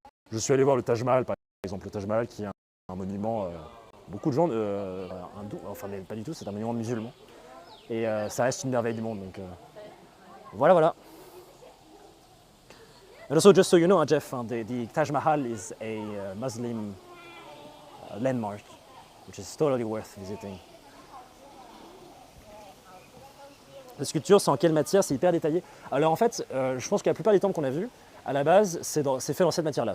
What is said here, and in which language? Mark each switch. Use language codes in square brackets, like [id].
[fr] Je suis allé voir le Taj Mahal, par exemple, le Taj Mahal qui est un monument, beaucoup de gens, hindous, enfin pas du tout, c'est un monument musulman. Et ça reste une merveille du monde, donc voilà. [en] And also, just so you know, Jeff, the Taj Mahal is a Muslim landmark, which is totally worth visiting. [fr] Les sculptures, c'est en quelle matière? C'est hyper détaillé. Alors en fait, je pense que la plupart des temples qu'on a vus, à la base, c'est fait dans cette matière-là.